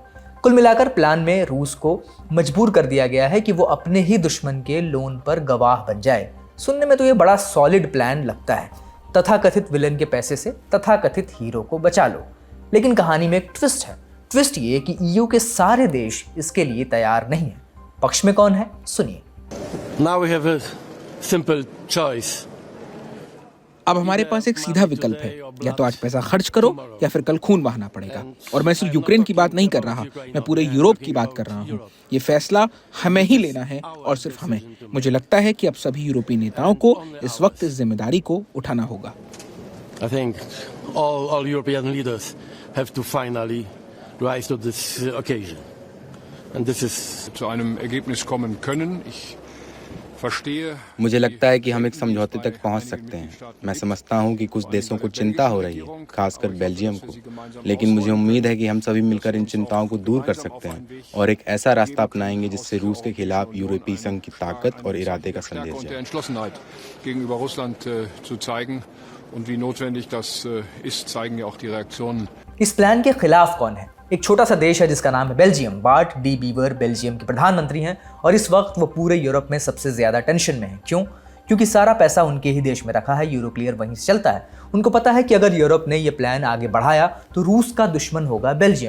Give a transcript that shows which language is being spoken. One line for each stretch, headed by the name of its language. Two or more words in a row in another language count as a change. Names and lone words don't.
Hindi: कुल मिलाकर प्लान में रूस को मजबूर कर दिया गया है कि वो अपने ही दुश्मन के लोन पर गवाह बन जाए। सुनने में तो ये बड़ा
English: solid plan
Hindi: लगता है, तथाकथित विलन के पैसे से तथाकथित हीरो को बचा लो। लेकिन कहानी में एक ट्विस्ट है। ट्विस्ट ये कि ईयू के सारे देश इसके लिए तैयार नहीं है। पक्ष में कौन है, सुनिए।
English: Now we have a simple choice.
Hindi: अब हमारे पास एक सीधा विकल्प है, या तो आज पैसा खर्च करो या फिर कल खून बहाना पड़ेगा। और मैं सिर्फ यूक्रेन की बात नहीं कर रहा, मैं पूरे यूरोप की बात कर रहा हूँ। ये फैसला हमें ही लेना है और सिर्फ हमें। मुझे लगता है कि अब सभी यूरोपीय नेताओं को इस वक्त इस जिम्मेदारी को उठाना होगा।
English: I think all European leaders have to finally rise to this occasion. And this is
German: zu einem Ergebnis kommen können. Ich verstehe.
Hindi: मुझे लगता है कि हम एक समझौते तक पहुंच सकते हैं। मैं समझता हूं कि कुछ देशों को चिंता हो रही है, खासकर बेल्जियम को, लेकिन मुझे उम्मीद है कि हम सभी मिलकर इन चिंताओं को दूर कर सकते हैं और एक ऐसा रास्ता अपनाएंगे जिससे रूस के खिलाफ यूरोपीय संघ की ताकत और इरादे का संदेश जाए।
German: Gegenüber Russland zu zeigen und wie notwendig das ist, zeigen ja auch die Reaktionen.
Hindi: इस प्लान के खिलाफ कौन है? एक छोटा सा देश है जिसका नाम है बेल्जियम। बार्ट डी बीवर बेल्जियम के प्रधानमंत्री हैं और इस वक्त वो पूरे यूरोप में सबसे ज्यादा टेंशन में है। क्यों? क्योंकि सारा पैसा उनके ही देश में रखा है, यूरो क्लियर वहीं से चलता है। उनको पता है कि अगर यूरोप ने ये प्लान आगे बढ़ाया तो रूस का दुश्मन होगा बेल्जियम।